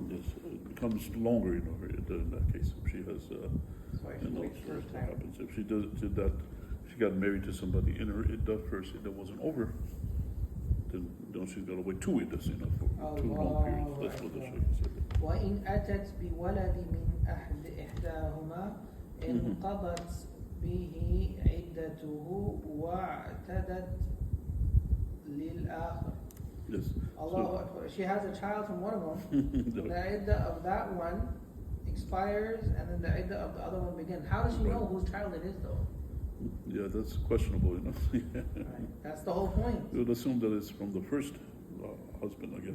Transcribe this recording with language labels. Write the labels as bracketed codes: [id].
[en] Yes, it becomes longer, her iddah in that case, if she has, So I should wait so first what time. happens. If she did that, she got married to somebody in her iddah, first iddah wasn't over, then, she's got to wait 2 iddahs, for 2 long periods. That's what the Shaykh said. [ar] وإن أتت بولد من إحداهما انقضت به عدته واعتدت للآخر. [en] Yes. [ar] Allahu Akbar. [en] She has a child from one of them. The iddah of that one expires, and then the iddah of the other one begins. How does she know whose child it is, though? Yeah, that's questionable, Right. That's the whole point. We would assume that it's from the first husband, I guess.